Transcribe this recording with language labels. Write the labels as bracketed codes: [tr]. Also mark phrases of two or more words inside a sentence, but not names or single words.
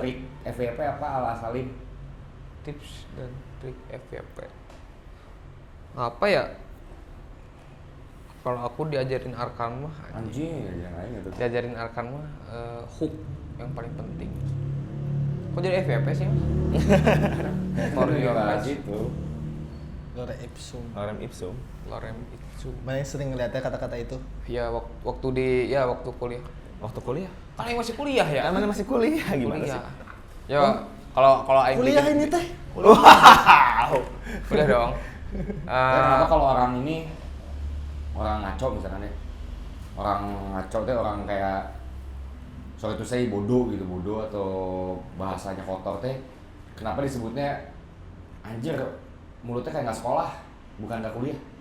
[id] trik FYP apa ala Salim? Tips dan trik FYP. Apa ya? Kalau aku diajarin Arkan mah, Anjing, yang lain gitu. diajarin Arkan mah hook yang paling penting. Kok jadi FYP sih? Mas? [en] For your [id] bahas [en] page. [id] itu. [la] Lorem ipsum. Lorem ipsum. Lorem ipsum. [id] Banyak sering ngeliatnya kata-kata itu. Ya waktu waktu kuliah. Waktu kuliah. Kan yang masih kuliah ya? Kan mana masih kuliah gimana Kuliah. sih? Ya kalau aing Kuliah pikir- ini teh. Wow. Kuliah dong. Ya, kenapa kalau orang ini orang ngaco misalkan ya, orang ngaco teh orang kayak sorry itu saya bodoh gitu, bodoh atau bahasanya kotor teh, kenapa disebutnya anjir mulutnya kayak nggak sekolah bukan nggak kuliah?